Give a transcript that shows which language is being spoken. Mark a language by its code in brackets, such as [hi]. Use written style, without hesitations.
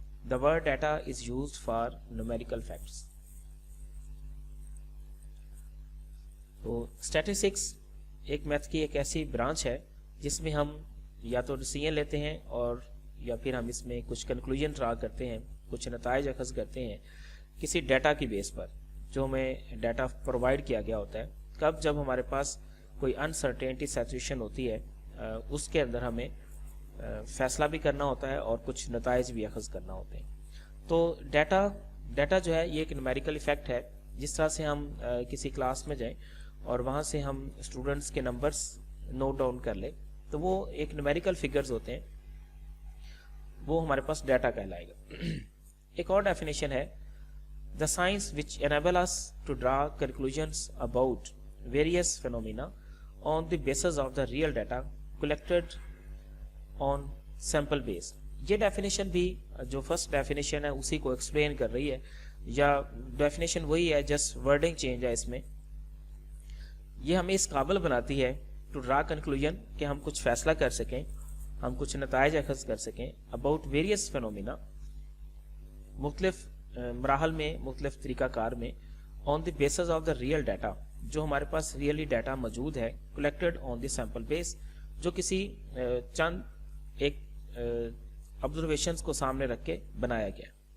[en] The word data is used for numerical facts. [ur] تو statistics ایک math کی ایک ایسی برانچ ہے جس میں ہم یا تو ڈیسیژن لیتے ہیں اور یا پھر ہم اس میں کچھ کنکلوژن ڈرا کرتے ہیں، کچھ نتائج اخذ کرتے ہیں کسی ڈیٹا کی بیس پر جو ہمیں ڈیٹا پرووائڈ کیا گیا ہوتا ہے. کب جب ہمارے پاس کوئی انسرٹینٹی سچویشن ہوتی ہے، اس کے اندر ہمیں فیصلہ بھی کرنا ہوتا ہے اور کچھ نتائج بھی اخذ کرنا ہوتے ہیں. تو ڈیٹا جو ہے یہ ایک نومیریکل ایفیکٹ ہے. جس طرح سے ہم کسی کلاس میں جائیں اور وہاں سے ہم اسٹوڈنٹس کے نمبرز نوٹ ڈاؤن کر لیں تو وہ ایک نومیریکل فگرز ہوتے ہیں، وہ ہمارے پاس ڈیٹا کہلائے گا. [en] ایک اور ڈیفینیشن ہے the science which enables us to draw conclusions about various phenomena on the basis of the real data collected on sample base. [ur] یہ ڈیفینیشن بھی جو فرسٹ ڈیفینیشن ہے اسی کو ایکسپلین کر رہی ہے، یا ڈیفینیشن وہی ہے، جسٹ ورڈنگ چینج ہے اس میں. یہ ہمیں اس قابل بناتی ہے ٹو ڈرا کنکلوژن کہ ہم کچھ فیصلہ کر سکیں، ہم کچھ نتائج اخذ کر سکیں اباؤٹ ویریئس فینومینا، مختلف مراحل میں، مختلف طریقہ کار میں، آن the basis of the real data, جو ہمارے پاس ریئلی ڈیٹا موجود ہے، کلیکٹڈ آن دی سیمپل بیس، جو کسی چند ایک آبزرویشنز کو سامنے رکھ کے بنایا گیا.